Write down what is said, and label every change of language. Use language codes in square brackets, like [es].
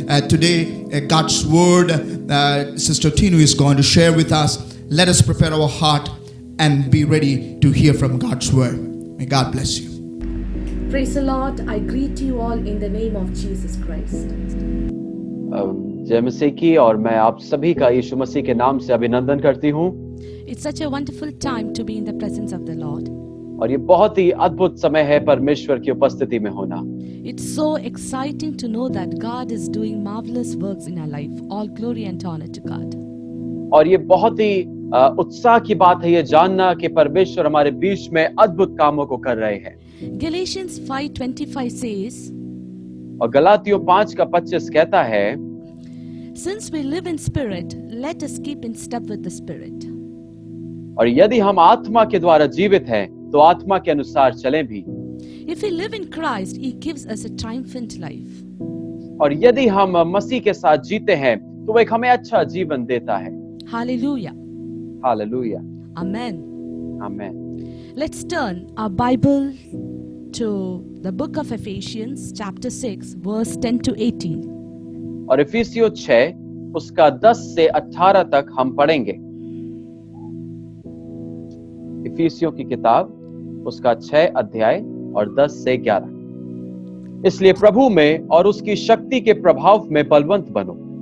[en] Today, God's word, Sister Tinu is going to share with us. Let us prepare our heart and be ready to hear from God's word. May God bless you. Praise the Lord. I greet you all in the name of Jesus Christ. [hi] जय मसीह की और मैं आप सभी का यीशु मसीह के नाम से अभिनंदन करती हूँ। [en] It's such a wonderful time to be in the presence of the Lord. [hi] और ये बहुत ही अद्भुत समय है परमेश्वर की उपस्थिति में होना। [en] It's so exciting to know that God is doing marvelous works in our life. All glory and honor to God. [hi] और ये बहुत ही उत्साह की बात है ये जानना कि परमेश्वर हमारे बीच में अद्भुत कामों को कर रहे हैं। [en] Galatians 5:25 says, [hi] और गलातियों 5:25 कहता है, [en] Since we live in spirit, let us keep in step with the spirit. [hi] और यदि हम आत्मा के द्वारा जीवित हैं तो आत्मा के अनुसार चलें भी। [en] If we live in Christ, He gives us a triumphant life. [hi] और यदि हम मसीह के साथ जीते हैं तो वो एक हमें अच्छा जीवन देता है। [en] Hallelujah. [hi] हालेलुया। [en] Amen. [hi] आमीन। [en] Let's turn our Bible to the book of Ephesians, chapter 6, verse 10 to 18. [hi] और इफिसियों 6 उसका 10 से 18 तक हम पढ़ेंगे। इफिसियों की किताब उसका 6 अध्याय और 10 से 11। इसलिए प्रभु में और उसकी शक्ति के प्रभाव में बलवंत बनो।